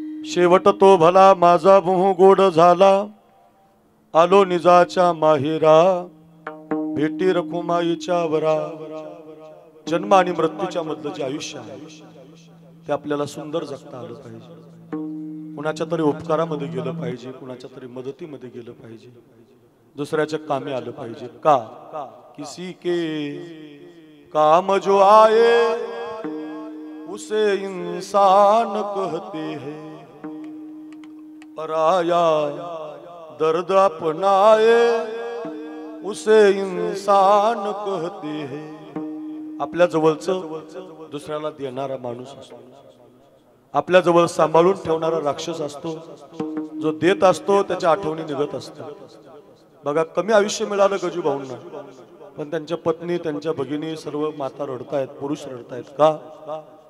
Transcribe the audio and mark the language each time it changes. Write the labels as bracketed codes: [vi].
[mr] शेवट तो भला माझा मोह गोड झाला आलो निजाच्या माहेरा भेटी रखुमाईच्या वरा. जन्म आणि मृत्यूच्या मधलं जे आयुष्य आहे ते आपल्याला सुंदर जगता आलं पाहिजे. कुणाच्या तरी उपकारामध्ये गेलं पाहिजे, कुणाच्या तरी मदतीमध्ये गेलं पाहिजे, दुसऱ्याच्या कामी आलं पाहिजे. [hi] का किसी के काम जो आए उसे इंसान कहते हैं, पराया दर्द अपनाए उसे इंसान कहते हैं. [mr] आपल्या जवळचं दुसऱ्याला देणारा माणूस असतो, आपल्या जवळ सांभाळून ठेवणारा राक्षस असतो, जो देत असतो त्याच्या आठवणी निघत असतात. बघा कमी आयुष्य मिळालं गजू भाऊंना, पण त्यांच्या पत्नी त्यांच्या भगिनी सर्व माता रडतायत, पुरुष रडतायत. का?